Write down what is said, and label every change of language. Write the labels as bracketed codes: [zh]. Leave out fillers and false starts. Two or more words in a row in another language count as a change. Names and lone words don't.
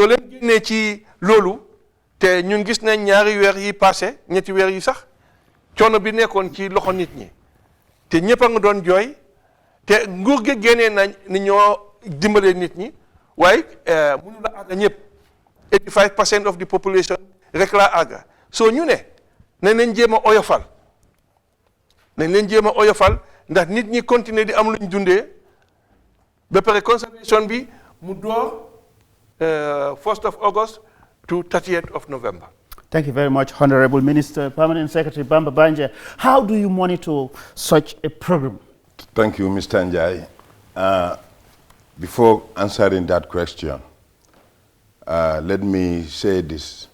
[wo] leen génnee ci loolu te ñun gis nañ ñaari weer yi passé ñetti weer yi sax coono bi nekkoon ci loxo nit ñi te ñëpp a nga doon jooy te nguur gi génnee nañ ni ñoo dimbalee nit ñi waaye mënu la àgga ñëpp [en] 85% of the population [wo] rek laa àgga soo ñu ne nañ leen jéem a oyofal ndax nit ñi continuer di am luñ dundee ba pare conservation bi mu door [en] 1st of August to 30th of November. Thank you very much, Honorable Minister, Permanent Secretary Bamba Banja. How do you monitor such a program? Thank you, Mr. Njie. Before answering that question, let me say this.